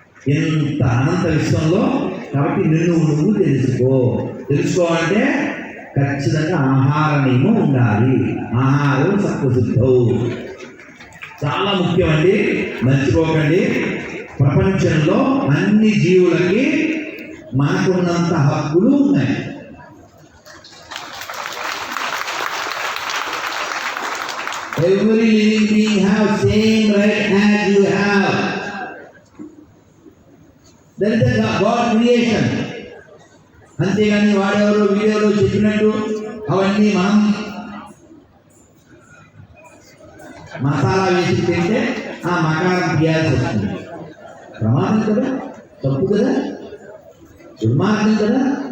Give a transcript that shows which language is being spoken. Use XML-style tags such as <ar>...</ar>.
<te>ఎంత అనంత విశ్వంలో. కాబట్టి నువ్వు తెలుసుకోవాలంటే ఖచ్చితంగా ఆహార నియమం ఉండాలి. ఆహారం సత్వశుద్ధం చాలా ముఖ్యమండి, మర్చిపోకండి. ప్రపంచంలో అన్ని జీవులకి మనకున్నంత హక్కులు ఉన్నాయి.</te> <en>Every living being have same right as you have. That is the God creation.</en> <te>అంతేగాని వాడెవరో వీడియోలో చెప్పినట్టు అవన్నీ మనం మసాలా వేసి తింటే ఆ మకారం తీయాల్సి వస్తుంది. ప్రమాదం కదా, తప్పు కదా, దుర్మార్గం కదా.</te>